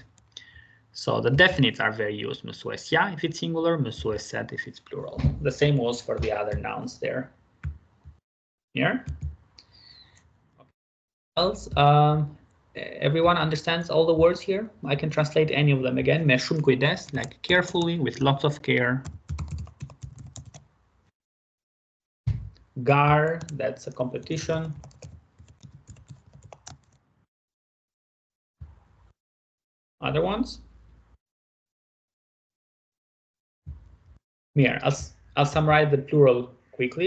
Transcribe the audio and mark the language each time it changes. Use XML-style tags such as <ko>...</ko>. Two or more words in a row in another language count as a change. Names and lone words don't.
<en>So the definites are very used, mësuesja if it's singular, mësueset if it's plural. The same was for the other nouns there. Here. Else, everyone understands all the words here? I can translate any of them again.</en> <sq>Me shumë kujdes,</sq> <en>like carefully, with lots of care. Gar, that's a competition. Other ones? Here, I'll summarize the plural quickly.</en>